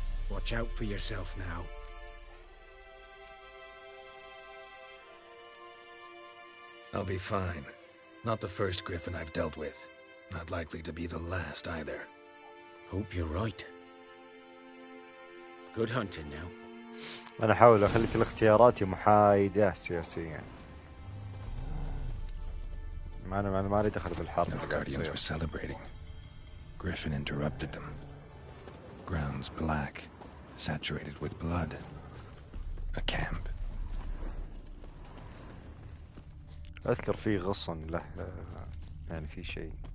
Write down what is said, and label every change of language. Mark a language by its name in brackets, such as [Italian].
[English] Watch out for yourself now. I'll be fine. Not the first griffin I've dealt with. Not likely to be the last either. Hope you're right. Good hunting now. [Arabic] أنا أحاول أخلي كل اختياراتي محايدة سياسيا. أنا ما أريد أدخل بالحرب. [English] The Guardians were celebrating. Griffin interrupted them. Grounds black, saturated with blood. A camp. [Arabic] أذكر في غصن له يعني في شيء.